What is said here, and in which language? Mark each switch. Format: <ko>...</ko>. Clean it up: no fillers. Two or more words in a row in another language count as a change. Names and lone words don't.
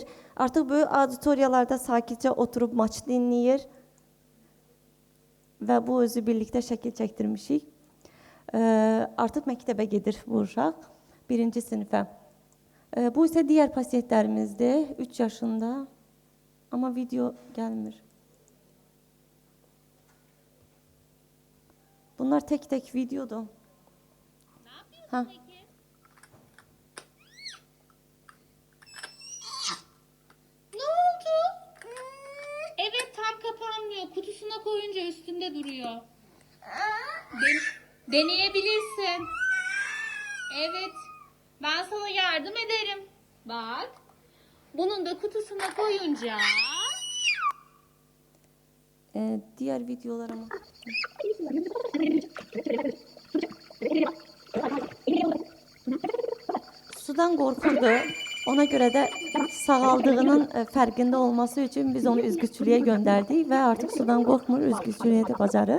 <az>Artıq böyük auditoriyalarda sakitcə oturub maç dinləyir. Və bu özü birlikdə şəkil çəkdirmişik. Artıq məktəbə gedir bu uşaq. 1-ci sinifə. Bu isə digər pasientlərimizdir, 3 yaşında, amma video gəlmir.</az> <tr>Bunlar tek videodur. Ne yapıyorsun peki? Ne oldu? Evet, tam kapanmıyor. Kutusuna koyunca üstünde duruyor. Deneyebilirsin. Evet. Ben sana yardım ederim. Bak. Bunun da kutusuna koyunca Diğer videolara mı?</tr> <az>Sudan qorxurdu. Ona görə də sağaldığının fərqində olması üçün biz onu üzgüçülüyə göndərdik və artıq sudan qorxmur, üzgüçülüyə də bacarır.</az>